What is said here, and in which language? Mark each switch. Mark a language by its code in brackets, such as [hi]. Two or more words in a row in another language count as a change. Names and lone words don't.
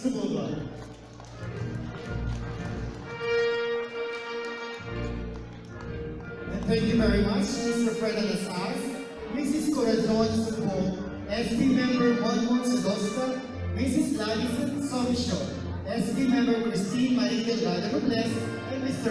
[en] Sumugod. And thank you very much, Mr. Fred Las As, Mrs. Corazon Sumbong, SB member Monmon Sedosta, Mrs. Ladison Somsho, SB member Christine Marie Delgado Robles, and Mr.